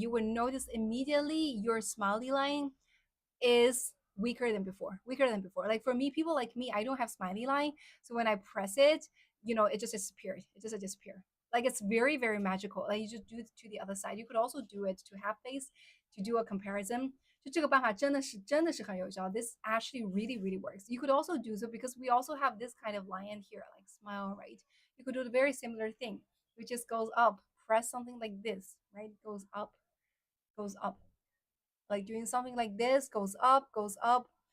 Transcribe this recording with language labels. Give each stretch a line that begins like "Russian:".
English: You will notice immediately your smiley line is weaker than before. Weaker than before. Like for me, people like me, I don't have smiley line. So when I press it, it just disappears. It just disappears. Like it's very, very magical. Like you just do it to the other side. You could also do it to half face to do a comparison.
Chinese: 就这个办法真的是很有效.
English: This actually really, really works. You could also do so because we also have this kind of line here, like smile, right? You could do a very similar thing, which just goes up. Press something like this, right? Goes up, goes up, like doing something like this, goes up, goes up.